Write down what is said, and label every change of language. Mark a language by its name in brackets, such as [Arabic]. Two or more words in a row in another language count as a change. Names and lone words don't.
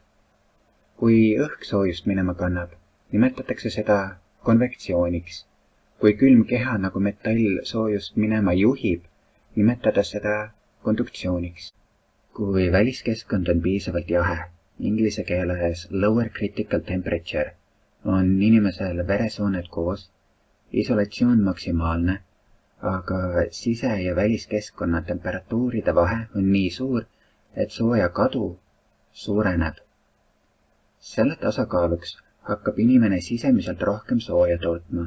[Estonian] Kui õhk soojust minema kannab, nimetatakse seda konvektsiooniks. Kui külm keha nagu metall soojust minema juhib, nimetades seda konduktsiooniks. Kui väliskeskkond on piisavalt jahe, inglise keeles [English] lower critical temperature, [Estonian] on inimesel veresooned koos, isolatsioon maksimaalne, aga sise- ja väliskeskkonna temperatuuride vahe on nii suur, et sooja kadu suureneb. Selle tasakaaluks hakkab inimene sisemiselt rohkem sooja tootma.